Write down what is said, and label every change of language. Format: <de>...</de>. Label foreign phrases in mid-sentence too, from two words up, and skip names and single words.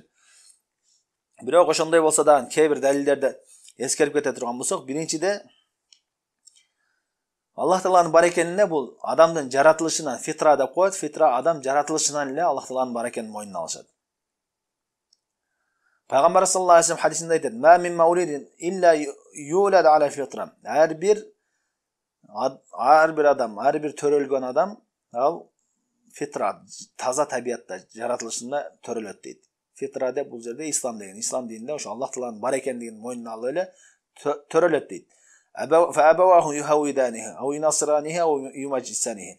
<ky>Бирок ошондой болсо да кээ бир далилдерди эскерип кете турган болсок, биринчиде Аллах Тааланын бар экенине бул адамдын жаратылышынан, фитра деп коет. Фитра адам жаратылышынан эле Аллах Тааланын бар экенин мойнуна алышат. Пайгамбар</ky> <ar>صلى الله عليه وسلم</ar> <ky>хадисинде айтат:</ky> <ar>"ما من مولود إلا يولد على الفطرة".</ar> <ky>Ар бир адам, ар бир төрөлгөн адам ал фитра, таза табиятта, жаратылышында төрөлөт дейт. Фитра деп бул жерде ислам деген. Ислам дининде ошо Аллах Тааланын бар экендигин мойнуна алып эле төрөлөт дейт.</ky> <ar>فأبواه يهودانه أو ينصرانه أو يمجسانه.</ar>